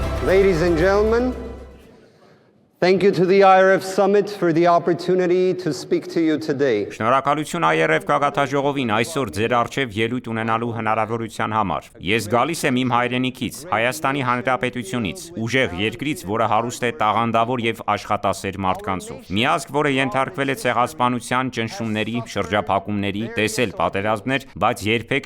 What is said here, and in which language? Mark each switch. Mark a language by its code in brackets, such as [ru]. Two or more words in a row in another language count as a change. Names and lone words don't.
[en] Ladies and gentlemen, thank you to the IRF Summit for the opportunity to speak to you today. [hy] Շնորհակալություն IRF գագաթաժողովին այսօր ձեր առջև ելույթ ունենալու հնարավորության համար։ Ես գալիս եմ իմ հայրենիքից, Հայաստանի Հանրապետությունից, ուժեղ երկրից, որը հարուստ է տաղանդավոր եւ աշխատասեր մարդկանցով։ Մի ազգ, որը ենթարկվել է ցեղասպանության, ճնշումների, շրջափակումների, տեսել պատերազմներ, բայց երբեք